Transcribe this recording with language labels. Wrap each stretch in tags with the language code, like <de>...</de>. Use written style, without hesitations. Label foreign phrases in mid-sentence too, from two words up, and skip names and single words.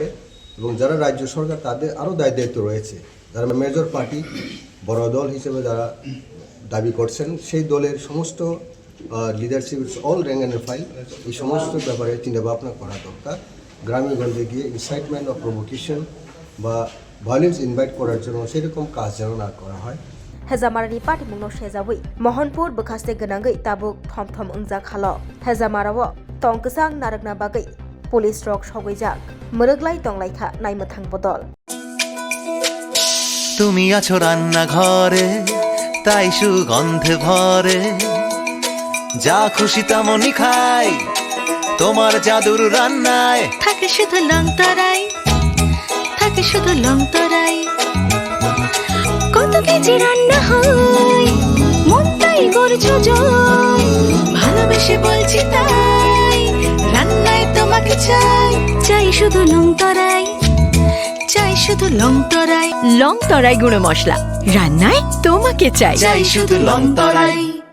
<bn>এবং যারা রাজ্য সরকার তাদের আরও দায়িত্ব রয়েছে, যারা</bn> <en>major party</en> <bn>বড় দল হিসেবে যারা দাবি করছেন, সেই দলের সমস্ত</bn> <en>leadership all rank and file</en> <bn>এই সমস্ত ব্যাপারে চিন্তাভাবনা করা দরকার। গ্রামে গঞ্জে গিয়ে</bn> <en>incitement of provocation</en> <bn>বা</bn> <en>violence invite</en> <bn>করার জন্য সেরকম কাজ যেন না করা হয়।</bn> <trp>হেজামারানি পাটিমুং no sejawi Mohanpur bekaste ganangai tabuk thom ungja khalo Hejamarawo tongkasang narakna bagai police rok sogwijak moroglai tonglaikha naimathang Bodol।</trp> <bn>তুমি আছো রান্না ঘরে, তাই সুগন্ধে ভরে, যা খুশি তেমনই খাই তোমার জাদুর রান্নায়। থাকে শুধু লং তরাই, থাকে শুধু লং তরাই, কত কেজি রান্না হয় মন তাই করছো জয়, ভালোবেসে বলছি তাই রান্নায় তোমাকে চাই, চাই শুধু লং তরাই, চাই শুধু লং তরাই, লং তরাই গুঁড়ো মশলা রান্নায় তোমাকে চাই, চাই শুধু লং তরাই।</bn>